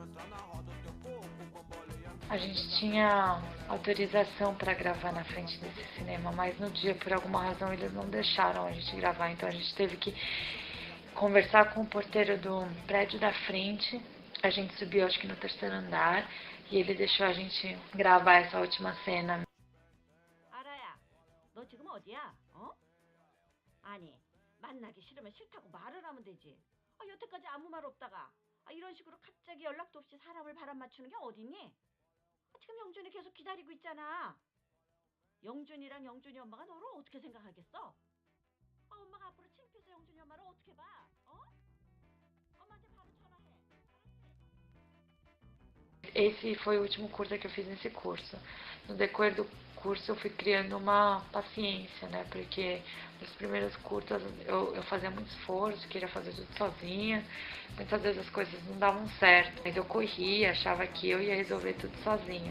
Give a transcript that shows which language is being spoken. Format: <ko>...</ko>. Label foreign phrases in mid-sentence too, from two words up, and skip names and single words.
<pt>A gente tinha autorização para gravar na frente desse cinema, mas no dia, por alguma razão, eles não deixaram a gente gravar. Então a gente teve que conversar com o porteiro do prédio da frente. A gente subiu, acho que no terceiro andar, e ele deixou a gente gravar essa última cena.</pt> <ko>아라야, 너 지금 어디야? 어? 아니, 만나기 싫으면 싫다고 말을 하면 되지. 여태까지 아무 말 없다가 이런 식으로 갑자기 연락도 없이 사람을 바람 맞추는 게 어딨니? 지금 영준이 계속 기다리고 있잖아. 영준이랑 영준이 엄마가 너를 어떻게 생각하겠어? 엄마가 앞으로 창피해서 영준이 엄마를 어떻게 봐? 어? 엄마한테 바로 전화해.</ko> <pt>Esse foi o último curso que eu fiz nesse curso. No decorrer do curso eu fui criando uma paciência, né? Porque Os primeiros curtas eu fazia muito esforço, queria fazer tudo sozinha. Muitas vezes as coisas não davam certo, mas eu corria, achava que eu ia resolver tudo sozinha.</pt>